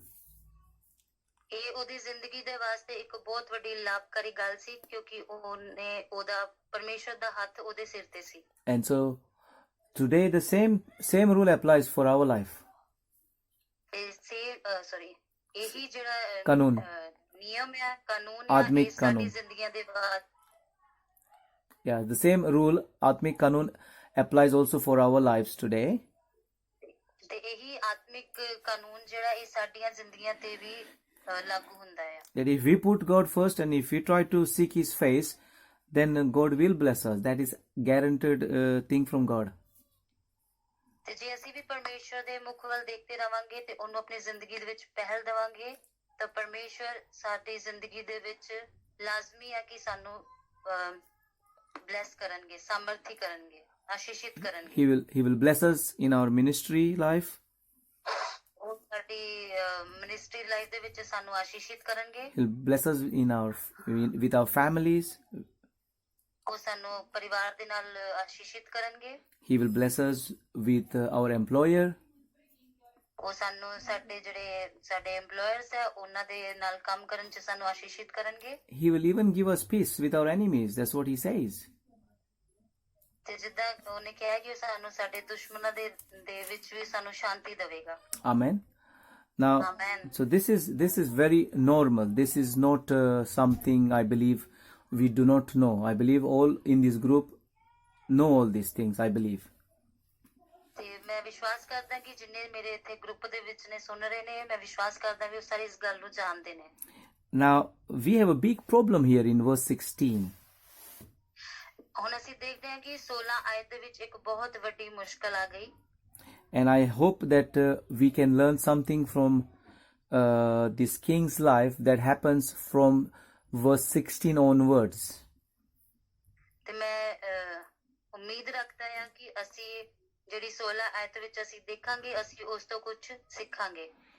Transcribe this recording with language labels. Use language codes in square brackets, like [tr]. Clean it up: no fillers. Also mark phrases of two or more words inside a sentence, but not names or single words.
[pa] ਇਹ ਉਹਦੀ ਜ਼ਿੰਦਗੀ ਦੇ ਵਾਸਤੇ ਇੱਕ ਬਹੁਤ ਵੱਡੀ ਲਾਭਕਾਰੀ ਗੱਲ ਸੀ, ਕਿਉਂਕਿ ਉਹਦਾ ਪਰਮੇਸ਼ਰ ਦਾ ਹੱਥ ਉਹਦੇ ਸਿਰ ਤੇ ਸੀ। [en] And so today the same rule applies for our life. [pa] ਇਹੀ ਜਿਹੜਾ ਕਾਨੂੰਨ ਨਿਯਮ ਹੈ, ਕਾਨੂੰਨ ਆਤਮਿਕ ਸਾਡੀ ਕਾਨੂੰਨ। ਜ਼ਿੰਦਗੀਆਂ ਦੇ ਬਾਅਦ [en] Yeah, the same rule, [pa] ਆਤਮਿਕ ਕਾਨੂੰਨ, [en] applies also for our lives today. [pa] ਤੇ ਇਹੀ ਆਤਮਿਕ ਕਾਨੂੰਨ ਜਿਹੜਾ ਇਹ ਸਾਡੀਆਂ ਜ਼ਿੰਦਗੀਆਂ ਤੇ ਵੀ ਲਾਗੂ ਹੁੰਦਾ ਹੈ। [en] That if we put God first and if we try to seek His face, then God will bless us. That is guaranteed thing from God. [pa] ਤੇ ਜੇ ਅਸੀਂ ਵੀ ਪਰਮੇਸ਼ਰ ਦੇ ਮੁਖ ਵੱਲ ਦੇਖਦੇ ਰਵਾਂਗੇ ਤੇ ਉਹਨੂੰ ਆਪਣੀ ਜ਼ਿੰਦਗੀ ਦੇ ਵਿੱਚ ਪਹਿਲ ਦੇਵਾਂਗੇ, ਤਾਂ ਪਰਮੇਸ਼ਰ ਸਾਡੀ ਜ਼ਿੰਦਗੀ ਦੇ ਵਿੱਚ ਲਾਜ਼ਮੀ ਹੈ ਕਿ ਸਾਨੂੰ ਬਲੈਸ ਕਰਨਗੇ, ਸਮਰਥੀ ਕਰਨਗੇ, ਆਸ਼ੀਸ਼ਿਤ ਕਰਨਗੇ। [en] He will bless us in our ministry life. [pa] ਉਹ ਸਾਡੀ [en] ministry life [pa] ਦੇ ਵਿੱਚ ਸਾਨੂੰ ਆਸ਼ੀਸ਼ਿਤ ਕਰਨਗੇ। [en] He'll bless us with our families. [pa] ਉਹ ਸਾਨੂੰ ਪਰਿਵਾਰ ਦੇ ਨਾਲ ਆਸ਼ੀਸ਼ਿਤ ਕਰਨਗੇ। [en] He will bless us with our employer. [pa] ਉਹ ਸਾਨੂੰ ਸਾਡੇ EMPLOYERS ਹੈ ਉਹਨਾਂ ਦੇ ਨਾਲ ਕੰਮ ਕਰਨ ਚ ਸਾਨੂੰ ਆਸ਼ੀਸ਼ਿਤ ਕਰਨਗੇ। [en] He will even give us peace with our enemies. That's what he says. [pa] ਤੇ ਜਿੱਦਾਂ ਉਹਨੇ ਕਿਹਾ ਕਿ ਉਹ ਸਾਨੂੰ ਸਾਡੇ ਦੁਸ਼ਮਣਾਂ ਦੇ ਵਿੱਚ ਵੀ ਸਾਨੂੰ ਸ਼ਾਂਤੀ ਦੇਵੇਗਾ। [en] Amen. Now, Amen. so this is very normal. This is not something I believe we do not know. I believe all in this group know all these things. I believe. [pa] ਤੇ ਮੈਂ ਵਿਸ਼ਵਾਸ ਕਰਦਾ ਕਿ ਜਿੰਨੇ ਮੇਰੇ ਇੱਥੇ ਗਰੁੱਪ ਦੇ ਵਿੱਚ ਨੇ ਸੁਣ ਰਹੇ ਨੇ, ਮੈਂ ਵਿਸ਼ਵਾਸ ਕਰਦਾ ਵੀ ਉਹ ਸਾਰੇ ਇਸ ਗੱਲ ਨੂੰ ਜਾਣਦੇ ਨੇ। [en] Now we have a big problem here in verse 16. [pa] ਹੁਣ ਅਸੀਂ ਦੇਖਦੇ ਹਾਂ ਕਿ 16 ਆਇਤ ਦੇ ਵਿੱਚ ਇੱਕ ਬਹੁਤ ਵੱਡੀ ਮੁਸ਼ਕਲ ਆ ਗਈ। [en] And I hope that we can learn something from this king's life that happens from verse 16 onwards. [pa] ਤੇ ਮੈਂ ਉਮੀਦ ਰੱਖਦਾ ਹਾਂ ਕਿ ਅਸੀਂ ਜਿਹੜੀ 16 ਆਇਤ ਵਿੱਚ ਅਸੀਂ ਦੇਖਾਂਗੇ, ਅਸੀਂ ਉਸ ਤੋਂ ਕੁਝ ਸਿੱਖਾਂਗੇ।